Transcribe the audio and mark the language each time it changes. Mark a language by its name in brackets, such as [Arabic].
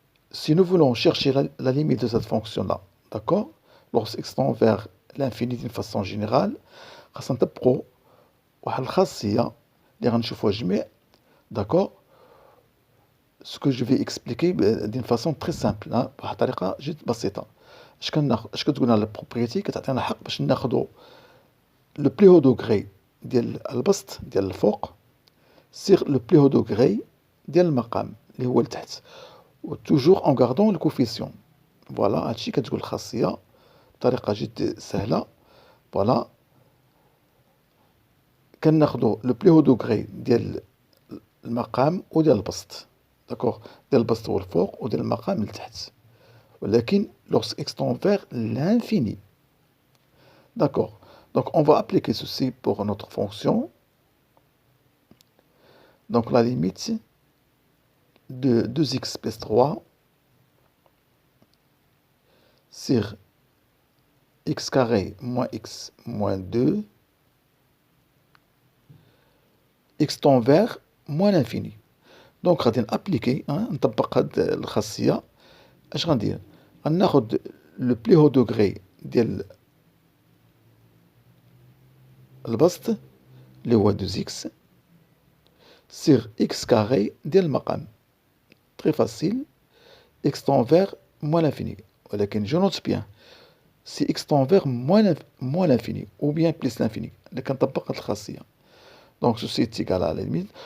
[French] Si nous voulons chercher la limite de cette fonction-là, d'accord? Lorsqu'x tend vers l'infini d'une façon générale, [Arabic] خاصنا نطبقوا واحد الخاصية اللي غنشوفوها جميع, [French] d'accord? Ce que je vais expliquer d'une façon très simple, [Arabic] بواحد الطريقة جد بسيطة. اش كتقول لنا البروبريتي؟ كتعطينا حق باش ناخذوا لو بلي هو دوغري ديال البسط ديال الفوق سيغ لو بلي هو دوغري ديال المقام اللي هو لتحت, و توجور ان غاردون لو كوفيسيون. فوالا هادشي كتقول الخاصية بطريقة جد سهلة. فوالا كناخذوا لو بلي هو دوغري ديال المقام وديال البسط. D'accord. ديال البسط هو الفوق وديال المقام لتحت. [French] ولكن lorsque x tend vers l'infini. D'accord. Donc on va appliquer ceci pour notre fonction. Donc la limite de 2x plus 3 sur x carré moins x moins 2, x tend vers moins l'infini. [Arabic] Donc غادي نابليكي نطبق هاد الخاصية. اش غندير؟ غناخد لو بلي هو دوغري ديال البسط اللي هو 2x sur x carré ديال المقام. [French] Très facile. X tend vers moins l'infini. ولكن je note bien. Si x tend vers moins l'infini ou bien plus l'infini. [Arabic] اللي كنطبق هاد الخاصية. [French] Donc ceci est égal à la limite.